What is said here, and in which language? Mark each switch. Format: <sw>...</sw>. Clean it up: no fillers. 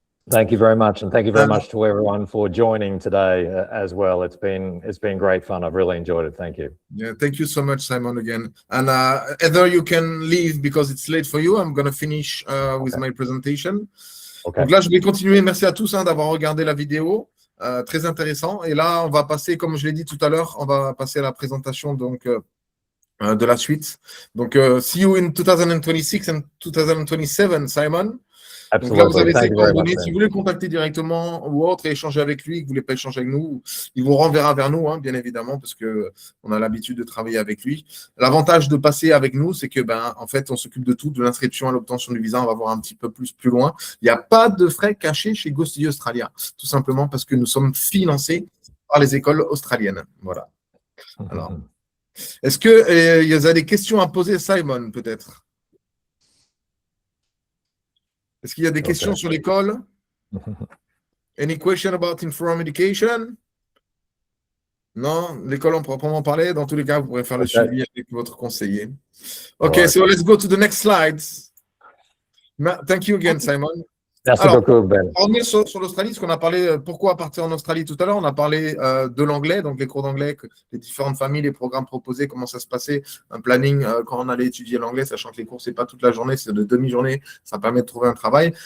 <en>Thank you very much, and thank you very much to everyone for joining today as well. It's been great fun. I've really enjoyed it. Thank you. Yeah, thank you so much, Simon, again. And Heather, you can leave because it's late for you. I'm going to finish with my presentation. Okay.</en> <fr>Donc là, je vais continuer. Merci à tous d'avoir regardé la vidéo. Très intéressant. Et là, on va passer, comme je l'ai dit tout à l'heure, on va passer à la présentation donc, de la suite.</fr> <en>Donc, see you in 2026 and 2027, Simon.</en> <fr>Donc là, vous avez ses coordonnées. Si vous voulez le contacter directement ou autre et échanger avec lui, que vous ne voulez pas échanger avec nous, il vous renverra vers nous, bien évidemment, parce qu'on a l'habitude de travailler avec lui. L'avantage de passer avec nous, c'est que, en fait, on s'occupe de tout, de l'inscription à l'obtention du visa. On va voir un petit peu plus loin. Il n'y a pas de frais cachés chez Go Study Australia, tout simplement parce que nous sommes financés par les écoles australiennes. Voilà. Alors, est-ce qu'il y a des questions à poser, Simon, peut-être? Est-ce qu'il y a des questions sur l'école?</fr> <en>Any question about Inforum Education?</en> <fr>Non, l'école en proprement parler. Dans tous les cas, vous pourrez faire le suivi avec votre conseiller.</fr> <en>OK, so let's go to the next slides. Thank you again, Simon.</en> <fr>Merci beaucoup, Ben. On revient sur l'Australie, parce qu'on a parlé pourquoi partir en Australie tout à l'heure. On a parlé de l'anglais, donc les cours d'anglais, les différentes familles, les programmes proposés, comment ça se passait, un planning quand on allait étudier l'anglais, sachant que les cours, c'est pas toute la journée, c'est de demi-journée, ça permet de trouver un travail.</fr>